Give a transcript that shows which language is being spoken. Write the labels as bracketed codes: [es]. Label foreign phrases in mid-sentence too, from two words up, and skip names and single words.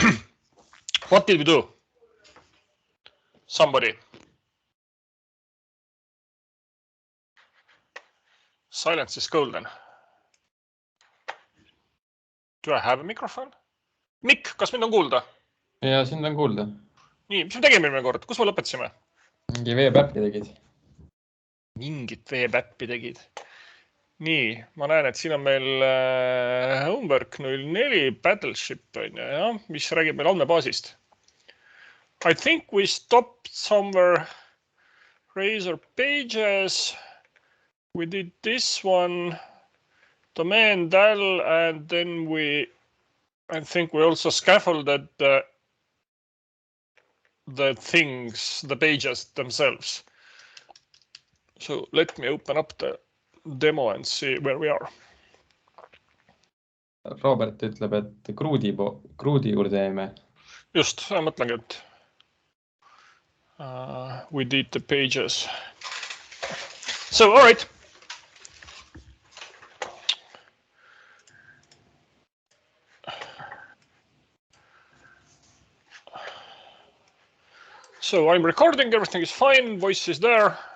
[en] What did we do? Somebody. Silence is golden. Do I have a microphone? [et] Mikk, kas mind on kuulda? Ja, sind on kuulda. Nii, mis me tegime eelmine kord? Kus me lõpetasime? Mingi veepäppi tegid. Mingit veepäppi tegid. Nii, ma näen, et siin on meil Homework 04 Battleship, mis räägib meil andmebaasist. [en] I think we stopped somewhere Razor pages. We did this one, domain del, and then I think we also scaffolded the things, the pages themselves. So let me open up the demo and see where we are. [et] Robert ütleb, et Kruudi juurde jäime. Just, ma mõtlengi, et [en] we did the pages. So, all right. So I'm recording, everything is fine, voice is there.